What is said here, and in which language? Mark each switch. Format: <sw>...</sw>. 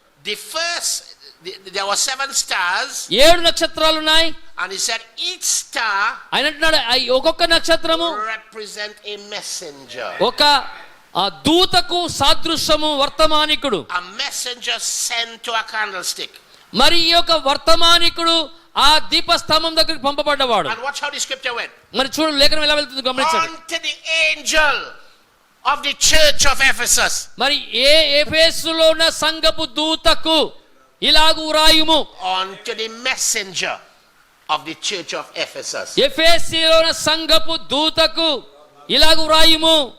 <en>The first, there were 7 stars.</en> <te>7 నక్షత్రాలు ఉన్నాయి.</te> <en>And he said each star</en> <te>ఆయన అంటున్నాడు ఒక్కొక్క నక్షత్రము</te> <en>represent a messenger.</en> <te>ఒక దూతకు సాదృశ్యము, వర్తమానికుడు.</te> <en>A messenger sent to a candlestick.</en> <te>మరి ఈ యొక్క వర్తమానికుడు ఆ దీపస్తంభం దగ్గరికి పంపబడ్డవాడు.</te> <en>And watch how the scripture went.</en> <te>మరి చూడు లేఖనం ఎలా వెళ్తుంది గమనించండి.</te> <en>Unto the angel of the church of Ephesus.</en> <te>మరి ఎఫెసులో ఉన్న సంఘపు దూతకు ఇలాగు వ్రాయుము.</te> <en>Unto the messenger of the church of Ephesus.</en> <te>ఎఫెసులో ఉన్న సంఘపు దూతకు ఇలాగు వ్రాయుము.</te>